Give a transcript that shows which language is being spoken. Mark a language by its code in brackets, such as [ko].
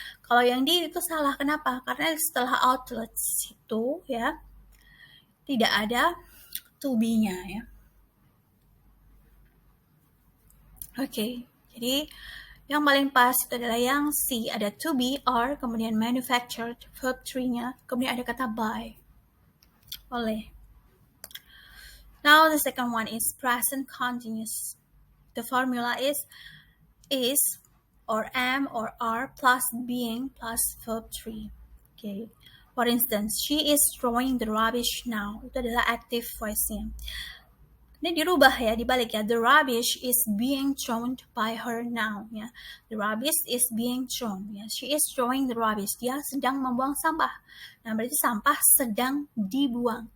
[id] Kalau yang D itu salah, kenapa? Karena setelah outlets itu ya, tidak ada to be-nya ya. Oke, jadi yang paling pas itu adalah yang C, ada to be, are, kemudian manufactured, verb 3-nya, kemudian ada kata by, oleh. [en] Now the second one is present continuous. The formula is or am or are plus being plus verb 3. Okay. For instance, she is throwing the rubbish now. [id] Itu adalah active voice-nya. Ini dirubah ya, dibalik ya. [en] The rubbish is being thrown by her now. Ya. The rubbish is being thrown. Ya. She is throwing the rubbish. [id] Dia sedang membuang sampah. Nah, berarti sampah sedang dibuang.